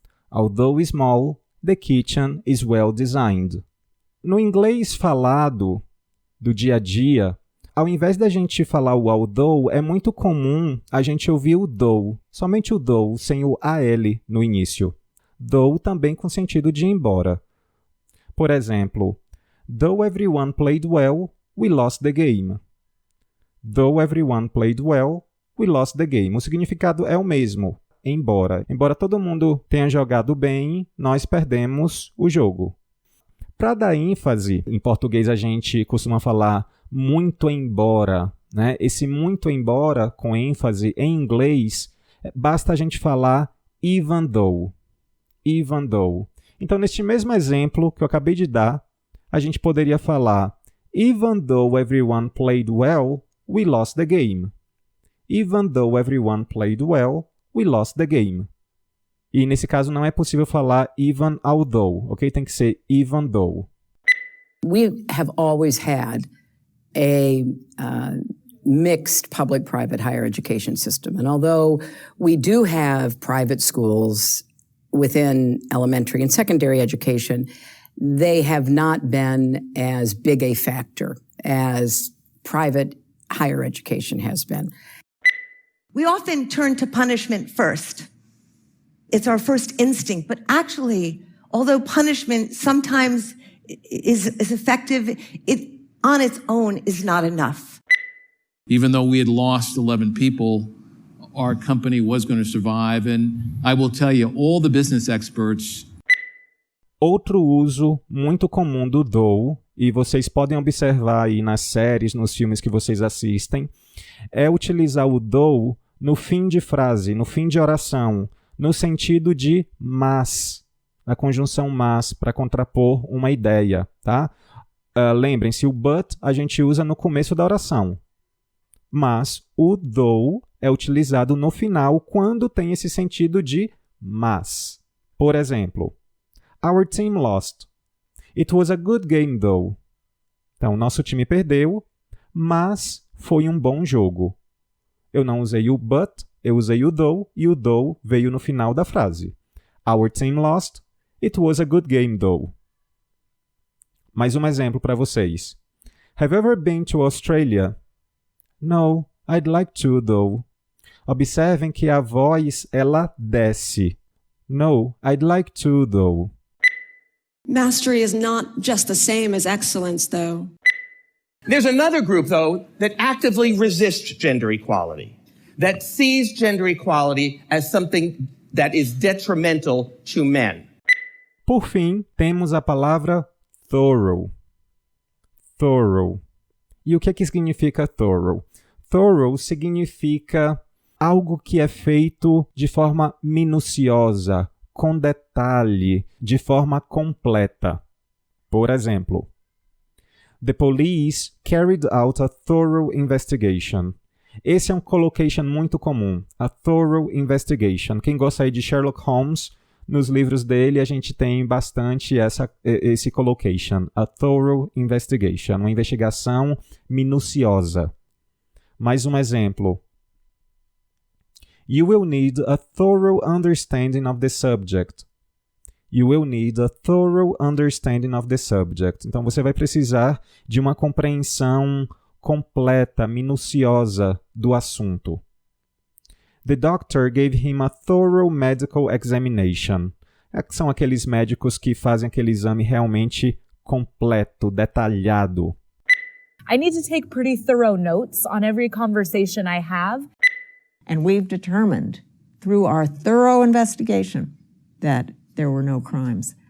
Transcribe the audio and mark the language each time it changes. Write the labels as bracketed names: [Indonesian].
[English] Although small, the kitchen is well designed. [Portuguese] No inglês falado do dia a dia, ao invés da gente falar o although, é muito comum a gente ouvir o though, somente o though, sem o AL no início. Though também com sentido de embora. Por exemplo, [English] though everyone played well, we lost the game. Though everyone played well, we lost the game. [Portuguese] O significado é o mesmo, embora. Embora todo mundo tenha jogado bem, nós perdemos o jogo. Para dar ênfase, em português a gente costuma falar muito embora, né? Esse muito embora com ênfase em inglês, basta a gente falar even though. [English] Even though. [Portuguese] Então, neste mesmo exemplo que eu acabei de dar, a gente poderia falar [English] even though everyone played well, we lost the game. Even though everyone played well, we lost the game. [Portuguese] E nesse caso não é possível falar even although, ok? Tem que ser even though. [English] We have always had a mixed public-private higher education system. And although we do have private schools within elementary and secondary education, they have not been as big a factor as private higher education has been. We often turn to punishment first. It's our first instinct, but actually, although punishment sometimes is effective, it on its own is not enough. Even though we had lost 11 people, our company was going to survive. And I will tell you, all the business experts. [Portuguese] Outro uso muito comum do though, e vocês podem observar aí nas séries, nos filmes que vocês assistem, é utilizar o though no fim de frase, no fim de oração, no sentido de mas, a conjunção mas, para contrapor uma ideia, tá? Lembrem-se, o but a gente usa no começo da oração, mas o though é utilizado no final quando tem esse sentido de mas. Por exemplo, [English] our team lost. It was a good game though. [Portuguese] Então, nosso time perdeu, mas foi um bom jogo. Eu não usei o but, eu usei o though, e o though veio no final da frase. [English] Our team lost. It was a good game though. [Portuguese] Mais um exemplo para vocês. [English] Have you ever been to Australia? No, I'd like to though. [Portuguese] Observem que a voz, ela desce. [English] No, I'd like to though. Mastery is not just the same as excellence, though. There's another group, though, that actively resists gender equality, that sees gender equality as something that is detrimental to men. [Portuguese] Por fim, temos a palavra thorough. Thorough. E o que significa thorough? Thorough significa algo que é feito de forma minuciosa, com detalhe, de forma completa. Por exemplo, [English] the police carried out a thorough investigation. [Portuguese] Esse é um collocation muito comum, [English] a thorough investigation. [Portuguese] Quem gosta aí de Sherlock Holmes, nos livros dele a gente tem bastante esse collocation, [English] a thorough investigation, [Portuguese] uma investigação minuciosa. Mais um exemplo. [English] You will need a thorough understanding of the subject. You will need a thorough understanding of the subject. [Portuguese] Então, você vai precisar de uma compreensão completa, minuciosa do assunto. [English] The doctor gave him a thorough medical examination. [Portuguese] São aqueles médicos que fazem aquele exame realmente completo, detalhado. [English] I need to take pretty thorough notes on every conversation I have. And we've determined through our thorough investigation that there were no crimes.